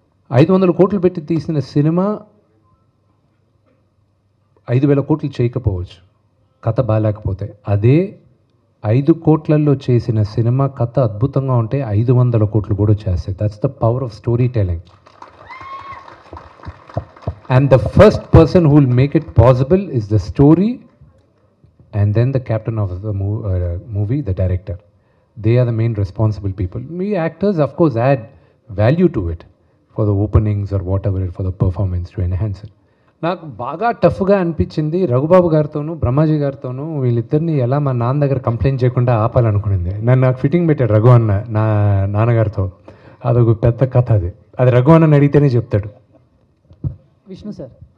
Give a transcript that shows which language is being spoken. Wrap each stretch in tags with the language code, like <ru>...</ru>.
<te>500 కోట్లు పెట్టి తీసిన సినిమా 5,000 కోట్లు చేయకపోవచ్చు కథ బాగాలేకపోతే. అదే 5 కోట్లలో చేసిన సినిమా కథ అద్భుతంగా ఉంటే 500 కోట్లు కూడా చేస్తాయి.</te> <en>That's the power of story telling. And the first person who will make it possible is the story, and then the captain of the movie, the director. They are the main responsible people. We actors, of course, add value to it for the openings or whatever, for the performance to enhance it.</en> <te>నాకు బాగా టఫ్గా అనిపించింది రఘుబాబు గారితోనూ బ్రహ్మాజీ గారితోనూ వీళ్ళిద్దరిని ఎలా మా నాన్న దగ్గర complaint చేయకుండా ఆపాలనుకునింది. నాకు ఫిట్టింగ్ పెట్టాడు రఘు అన్న నా నాన్నగారితో. అదొక పెద్ద కథ. అది రఘు అన్నని అడిగితేనే చెప్తాడు. విష్ణు సార్</te>